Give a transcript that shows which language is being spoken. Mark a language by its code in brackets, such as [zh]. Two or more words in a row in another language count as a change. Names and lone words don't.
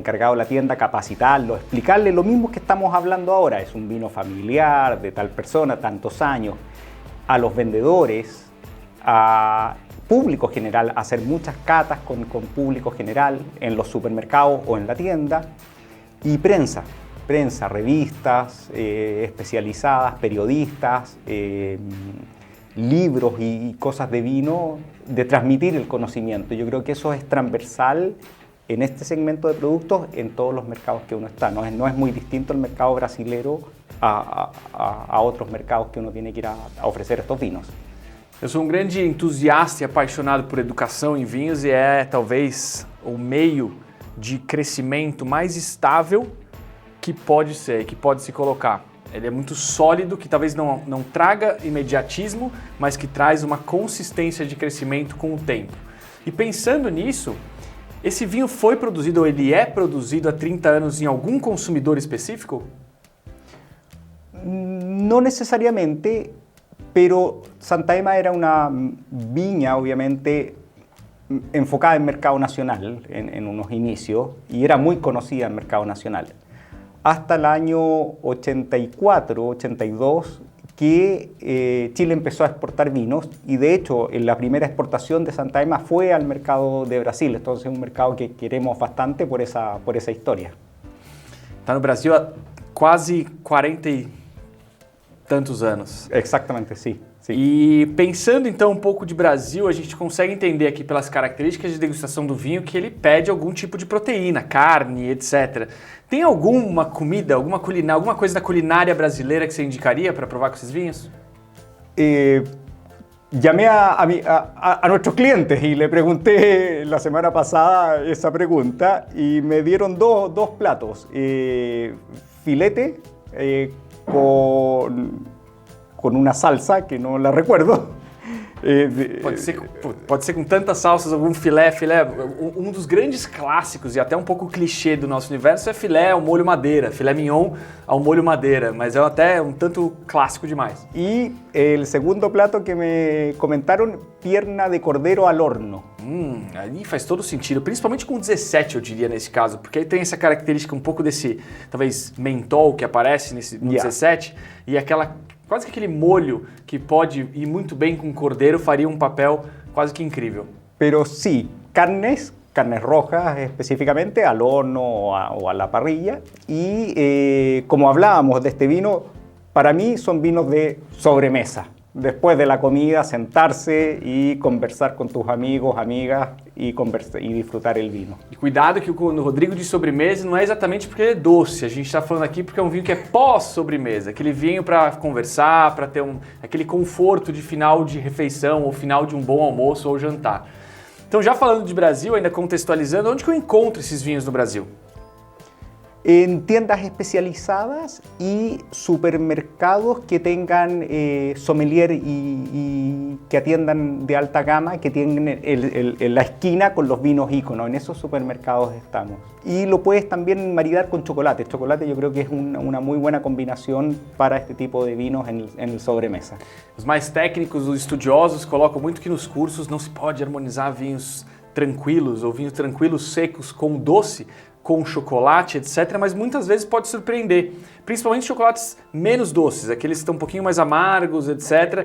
[es] encargado de la tienda, capacitarlo, explicarle lo mismo que estamos hablando ahora, es un vino familiar de tal persona, tantos años, a los vendedores, a público general, hacer muchas catas con público general en los supermercados o en la tienda, y prensa, revistas especializadas, periodistas, libros y cosas de vino, de transmitir el conocimiento. Yo creo que eso es transversal en este segmento de productos en todos los mercados que uno está. No es muy distinto el mercado brasilero a otros mercados que uno tiene que ir a ofrecer estos vinos. [pt] Eu sou um grande entusiasta e apaixonado por educação em vinhos e é talvez o meio de crescimento mais estável que pode ser, que pode se colocar. Ele é muito sólido, que talvez não traga imediatismo, mas que traz uma consistência de crescimento com o tempo. E pensando nisso, esse vinho foi produzido ou ele é produzido há 30 anos em algum consumidor específico? [es] No necesariamente, pero Santa Ema era una viña, obviamente, enfocada en mercado nacional en unos inicios y era muy conocida en mercado nacional. Hasta el año 84, 82, que Chile empezó a exportar vinos y de hecho la primera exportación de Santa Ema fue al mercado de Brasil, entonces es un mercado que queremos bastante por esa historia. [pt] Está no Brasil há quase 40 e tantos anos. [es] Exactamente, sim. [pt] E pensando então um pouco de Brasil, a gente consegue entender aqui pelas características de degustação do vinho que ele pede algum tipo de proteína, carne, etc. Tem alguma comida, alguma coisa da culinária brasileira que você indicaria para provar com esses vinhos? [es] Llamé a nuestros clientes y le pregunté la semana pasada esa pregunta y me dieron dos platos. Filete con una salsa que no la recuerdo. [pt] Pode ser com tantas salsas, algum filé. Um dos grandes clássicos e até um pouco clichê do nosso universo é filé ao molho madeira, filé mignon ao molho madeira, mas é até um tanto clássico demais. E o segundo plato que me comentaram, [es] pierna de cordeiro al horno. [pt] Aí faz todo sentido, principalmente com 17 eu diria nesse caso, porque aí tem essa característica um pouco desse, talvez, mentol que aparece no 17 e quase que aquele molho que pode ir muito bem com cordeiro faria um papel quase que incrível. [es] Pero sí, carnes rojas específicamente, al horno o a la parrilla. Y como hablábamos de este vino, para mí son vinos de sobremesa. Después de la comida, sentarse y conversar con tus amigos, amigas y disfrutar el vino. [pt] E cuidado que o Rodrigo de sobremesa não é exatamente porque ele é doce, a gente está falando aqui porque é um vinho que é pós-sobremesa, aquele vinho para conversar, para ter aquele conforto de final de refeição ou final de um bom almoço ou jantar. Então já falando de Brasil, ainda contextualizando, onde que eu encontro esses vinhos no Brasil? [es] En tiendas especializadas y supermercados que tengan sommelier y que atiendan de alta gama, que tienen la esquina con los vinos íconos. En esos supermercados estamos. Y lo puedes también maridar con chocolate. El chocolate yo creo que es una muy buena combinación para este tipo de vinos en el sobremesa. [pt] Os mais técnicos, os estudiosos, colocam muito que nos cursos não se pode harmonizar vinhos tranquilos ou vinhos tranquilos secos com doce, com chocolate, etc., mas muitas vezes pode surpreender, principalmente chocolates menos doces, aqueles que estão um pouquinho mais amargos, etc.